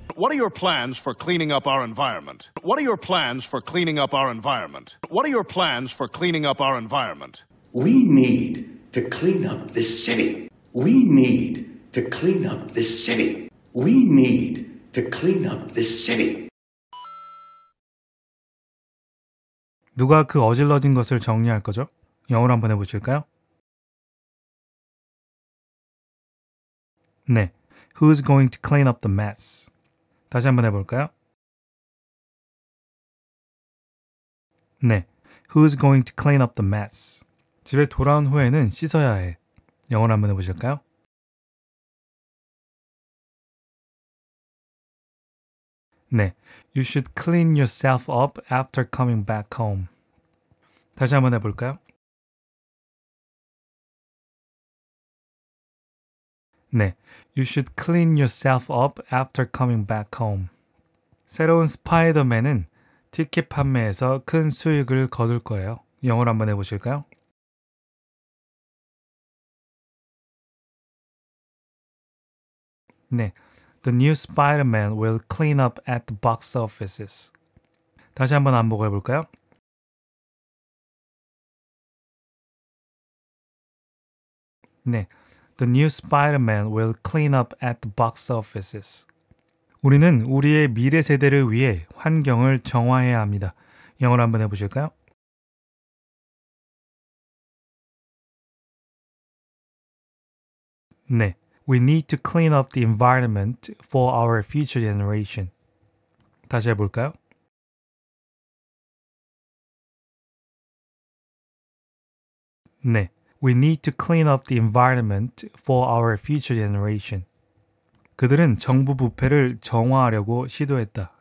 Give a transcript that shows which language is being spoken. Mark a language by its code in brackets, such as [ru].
[en] What are your plans for cleaning up our environment? What are your plans for cleaning up our environment? What are your plans for cleaning up our environment? We need to clean up this city. We need to clean up this city. We need to clean up this city. [ko] 누가 그 어질러진 것을 정리할 거죠? 영어로 한번 해보실까요? [en] 네, Who's going to clean up the mess? [ko] 다시 한번 해볼까요? [en] 네, Who's going to clean up the mess? [ko] 집에 돌아온 후에는 씻어야 해. 영어로 한번 해보실까요? [en] 네, You should clean yourself up after coming back home. [ko] 다시 한번 해볼까요? [en] 네, You should clean yourself up after coming back home. [ko] 새로운 스파이더맨은 티켓 판매에서 큰 수익을 거둘 거예요. 영어로 한번 해보실까요? [en] 네, The new Spider-Man will clean up at the box offices. [ko] 다시 한번 반복해 볼까요? [en] 네, The new Spider-Man will clean up at the box offices. [ko] 우리는 우리의 미래 세대를 위해 환경을 정화해야 합니다. 영어로 한번 해보실까요? [en] 네, We need to clean up the environment for our future generation. [ko] 다시 해볼까요? [en] 네, We need to clean up the environment for our future generation. [ko] 그들은 정부 부패를 정화하려고 시도했다.